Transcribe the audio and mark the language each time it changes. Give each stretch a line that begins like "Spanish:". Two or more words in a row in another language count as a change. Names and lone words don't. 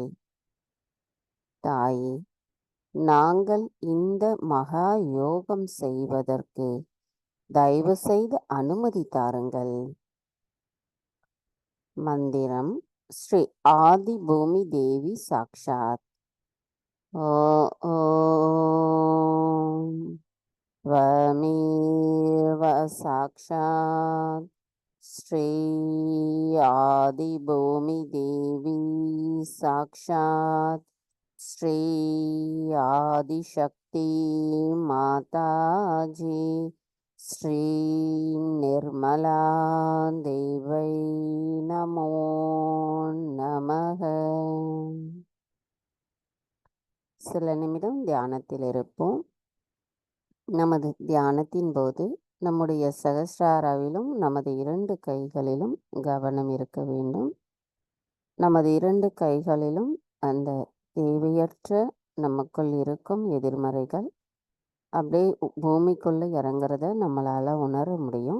Tamil: தாயே, நாங்கள் இந்த மகா யோகம் செய்வதற்கு தயவு செய்து அனுமதி தாருங்கள். மந்திரம் ஸ்ரீ ஆதி பூமி தேவி சாக்ஷாத்.
Sanskrit: ஓம் त्वमेव साक्षात् श्री आदिभूमिदेवी साक्षात् श्री आदिशक्ति माताजी श्री निर्मला देवै नमो नमः.
Tamil: சில நிமிடம் தியானத்தில் இருப்போம். நமது தியானத்தின் போது நம்முடைய சகஸ்ராராவிலும் நமது 2 கைகளிலும் கவனம் இருக்க வேண்டும். நமது 2 கைகளிலும் அந்த தேவையற்ற நமக்குள் இருக்கும் எதிர்மறைகள் அப்படியே பூமிக்குள்ளே இறங்குறத நம்மளால் உணர முடியும்.